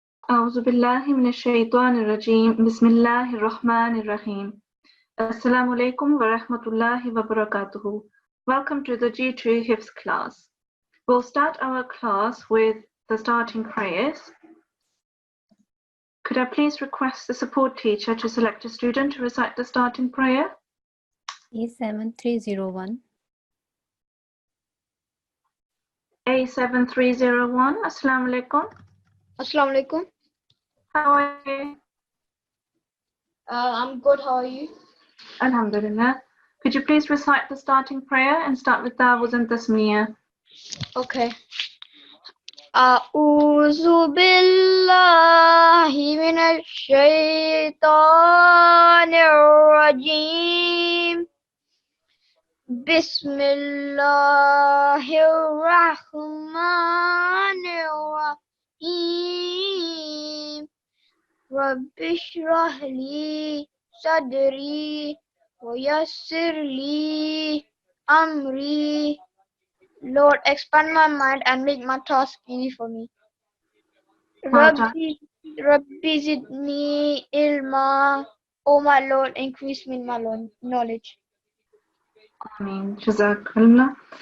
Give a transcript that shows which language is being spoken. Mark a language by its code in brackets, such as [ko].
[ar] أعوذ بالله من الشيطان الرجيم بسم الله الرحمن الرحيم Assalamu alaikum wa rahmatullahi wa barakatuhu. [en] Welcome to the G2 Hifz class. We'll start our class with the starting prayers. Could I please request the support teacher to select a student to recite the starting prayer? A7301. [ar] A7301. Assalamu alaikum. Assalamu alaikum. [en] How are you? I'm good. How are you? [ar] Alhamdulillah. [en] Could you please recite the starting prayer and start with Ta'awuz and Tasmiyah? Okay. [ar] أعوذ بالله من الشيطان الرجيم بسم الله الرحمن الرحيم رب اشرح لي صدري ويسر لي أمري. [en] Lord, expand my mind and make my task easy for me. [ar] Rabbi zidni ilma. [en] Oh my Lord, increase me in my knowledge. [ar] Ameen. Jazakallah.